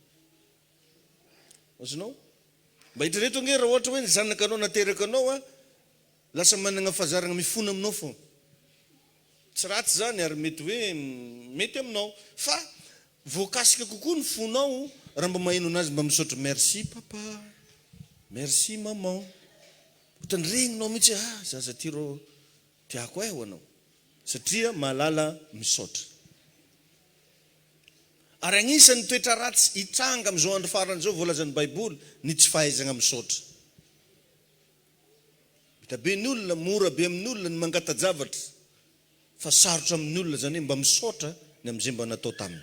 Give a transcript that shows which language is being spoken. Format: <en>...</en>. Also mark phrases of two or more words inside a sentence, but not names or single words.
<mg>Azonao? Mba hitreto ange raha ohatra hoe ny zanakanao nateraka anao lasa manana fazarana mifona aminao fô. Tsy ratsy zany ary mety hoe mety aminao. Fa voakasika kokoa ny fonao raha mba maheno anazy mba misaotra</mg> <fr>merci papa, merci maman.</fr> <mg>Ohatrany regninao mihitsy zaza ty rô tiako ho anao. Satria mahalala misaotra. Ary agnisan'ny toetra ratsy hitranga amin'izao andro faran'izao voalazan'ny Baiboly ny tsy fahaizana misaotra. Hita be ny olona, mora be amin'ny olona ny mangata-javatra, fa sarotra amin'ny olona zany hoe mba misaotra ny amin'izay mba natao taminy.</mg>